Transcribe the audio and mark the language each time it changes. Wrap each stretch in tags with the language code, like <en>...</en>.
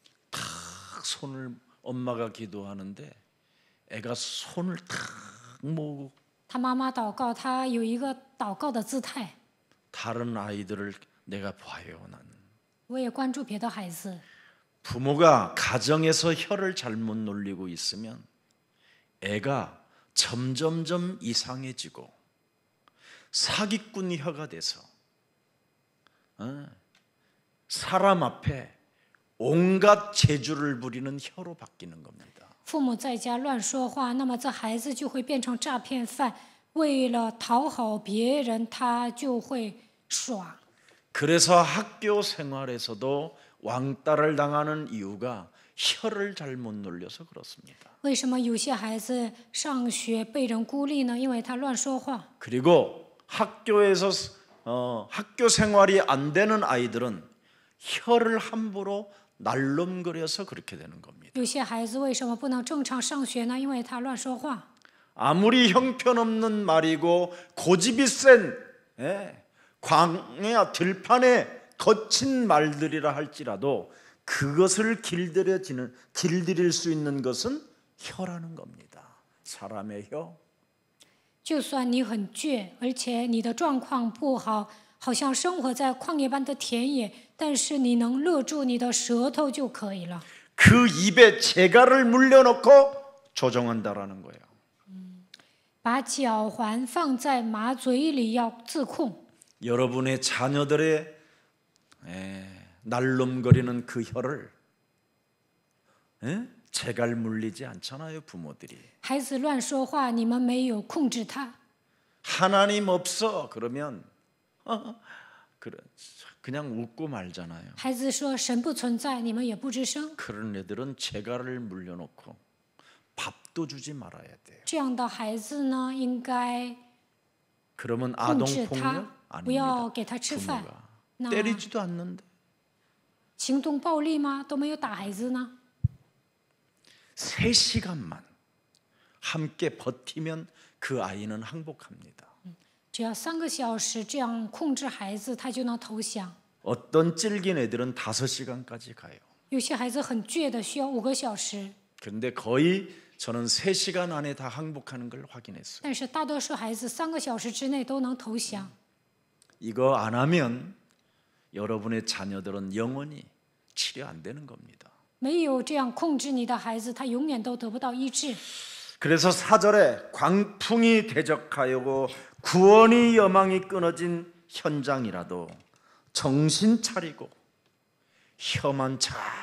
<ko>탁 손을 엄마가 기도하는데 애가 손을 탁 모으고</ko> <zh>他妈妈祷告，他有一个祷告的姿态。</zh> <ko>다른 아이들을 내가 봐요. 난</ko> <zh>我也关注别的孩子，</zh> <ko>부모가 가정에서 혀를 잘못 놀리고 있으면 애가 점점점 이상해지고 사기꾼 혀가 돼서 사람 앞에 온갖 재주를 부리는 혀로 바뀌는 겁니다.</ko> <zh>父母在家乱说话，那么这孩子就会变成诈骗犯。为了讨好别人，他就会耍。</zh> <ko>그래서 학교 생활에서도 왕따를 당하는 이유가 혀를 잘못 놀려서 그렇습니다.</ko> <zh>为什么有些孩子上学被人孤立呢？因为他乱说话。</zh> <ko>그리고 학교에서 학교 생활이 안 되는 아이들은 혀를 함부로 날름거려서 그렇게 되는 겁니다.</ko> <zh>有些孩子为什么不能正常上学呢？因为他乱说话。</zh> <ko>아무리 형편없는 말이고 고집이 센 광야 들판에 거친 말들이라 할지라도 그것을 길들일 수 있는 것은 혀라는 겁니다. 사람의 혀.</ko> <zh>就算你很倔，而且你的状况不好，好像生活在旷野般的田野，但是你能勒住你的舌头就可以了。</zh> <ko>그 입에 재갈을 물려놓고 조정한다라는 거예요.</ko> <zh>把脚环放在马嘴里，要自控。</zh> <ko>여러분의 자녀들의 날름거리는 그 혀를 재갈 물리지 않잖아요, 부모들이.</ko> <zh>孩子乱说话，你们没有控制他。</zh> <ko>하나님 없어 그러면 그냥 웃고 말잖아요.</ko> <zh>孩子说神不存在，你们也不吱声。</zh> <ko>그런 애들은 재갈을 물려놓고 밥도 주지 말아야 돼요.</ko> <zh>这样的孩子呢，应该</zh> <ko>그러면</ko> <zh>控制他，</zh> <ko>아동폭력</ko> <zh>不要</zh> <ko>아닙니다.</ko> <zh>给他吃饭。</zh> <ko>부모가</ko> <zh>那</zh> <ko>때리지도 않는데</ko> <zh>行动暴力吗？都没有打孩子呢。</zh> <ko>3시간만 함께 버티면 그 아이는 항복합니다.</ko> <zh>只要3个小时这样控制孩子，他就能投降。</zh> <ko>어떤 찔긴 애들은 5시간까지 가요.</ko> <zh>有些孩子很倔的，需要5个小时，</zh> <ko>그런데 거의 저는 3시간 안에 다 항복하는 걸 확인했어요.</ko> <zh>但是大多数孩子3个小时之内都能投降。</zh> <ko>이거 안 하면 여러분의 자녀들은 영원히 치료 안 되는 겁니다.</ko> <zh>没有这样控制你的孩子，他永远都得不到医治。</zh> <ko>그래서 4절에 광풍이 대적하여고 구원이 여망이 끊어진 현장이라도 정신 차리고 혀만 잘</ko>